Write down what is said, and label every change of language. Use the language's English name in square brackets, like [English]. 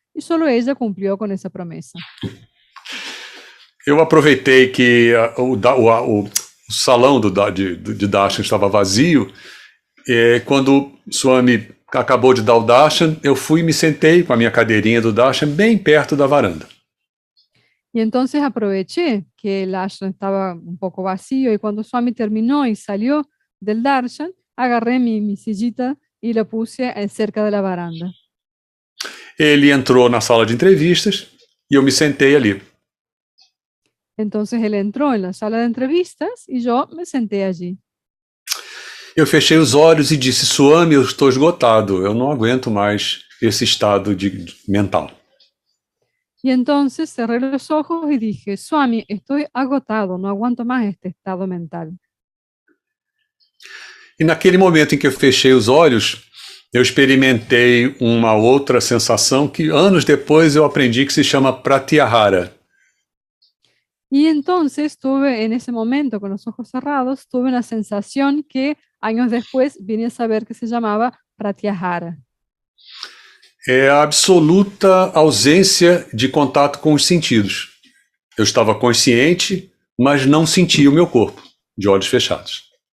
[Spanish] Y solo ella cumplió con esa promesa. [Portuguese] Eu aproveitei que o salão de darshan estava vazio. Quando Swami acabou de dar o darshan, eu fui e me sentei com a minha cadeirinha do darshan bem perto da varanda. [Spanish] Y entonces aproveché que el ashram estaba un poco vacío y cuando Swami terminó y salió del darshan, agarré mi sillita y la puse cerca de la baranda. [Portuguese] Ele entrou na sala de entrevistas e eu me sentei ali. [Spanish] Entonces él entró en la sala de entrevistas y yo me senté allí. [Portuguese] Eu fechei os olhos e disse: Swami, eu estou esgotado, eu não aguento mais esse estado mental. [Spanish] Y entonces cerré los ojos y dije, Swami, estoy agotado, no aguanto más este estado mental. [Portuguese] E naquele momento em que eu fechei os olhos, eu experimentei uma outra sensação que anos depois eu aprendi que se chama pratyahara. [Spanish] Y entonces tuve en ese momento, con los ojos cerrados, tuve una sensación que años después vine a saber que se llamaba pratyahara. [Portuguese] É a absoluta ausência de contato com os sentidos. Eu estava consciente, mas não sentia o meu corpo, de olhos fechados.